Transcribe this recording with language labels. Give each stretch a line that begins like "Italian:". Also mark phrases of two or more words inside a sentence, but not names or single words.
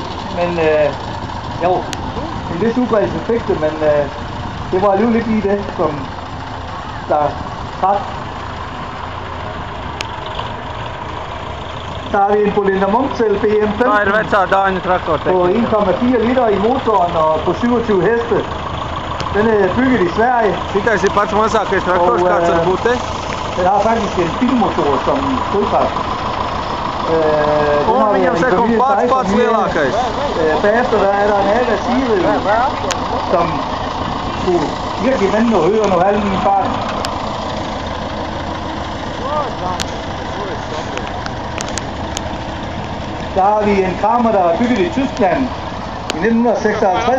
Danish: Men jo, en vis udbredelse fik det, men det var alligevel ikke lige det, som der trak. Så har vi en Bolinder Munksel BM15
Latvian: Tā ir vecā Dāņu traktora
Danish: på
Latvian: tehnika.
Danish: 1,4 liter i motoren og på 27 heste. Den er bygget i Sverige.
Latvian: Šitais ir pats mazākais traktors, kāds var būt te?
Danish: Den har faktisk en bilmotor som stødkraft.
Latvian: Un viņam seko pats lielākais.
Danish: Bagefter der er der en Ava Cyril, som kunne virkelig vende og høre noget halv min fart. Der har vi en Kramer, der er bygget i Tyskland i 1956.